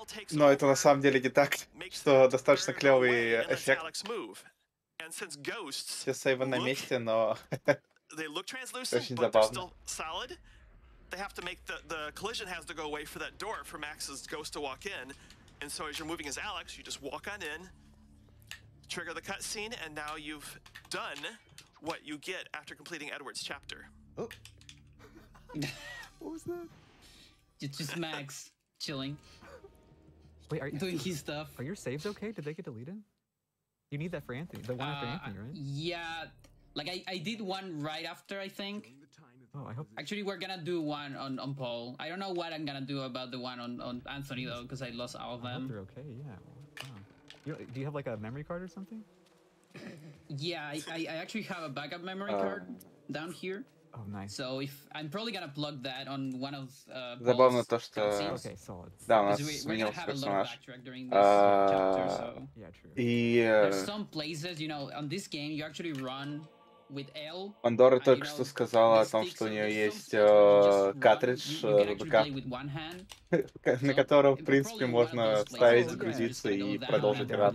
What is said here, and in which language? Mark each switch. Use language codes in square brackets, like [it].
[ru] Но это на самом деле не так, что достаточно клевый эффект. Все сейвы на месте, но очень забавно. [en] They have to make the collision has to go away for that door for Max's ghost to walk in, and so as you're moving as Alex, you just walk on in, trigger the cutscene, and now you've done what you get after completing Edward's chapter. Oh. What was that? It's just Max chilling. Wait, are you doing his stuff? Are your saves okay? Did they get deleted? You need that for Anthony. The one for Anthony, right? Yeah, like I did one right after, I think. Oh, I hope. Actually, we're gonna do one on Paul. I don't know what I'm gonna do about the one on Anthony though, because I lost all of them. I hope they're okay. Yeah. Wow. Do you have like a memory card or something? Yeah, I actually have a backup memory card down here. Oh, nice. So if I'm probably gonna plug that on one of [ru] Забавно то, что да, у нас сменился персонаж. И [en] there's some places, you know, on this game you actually run with L. [ru] Пандора только что сказала о том, что у нее есть картридж на котором, в принципе, можно вставить, загрузиться и продолжить играть.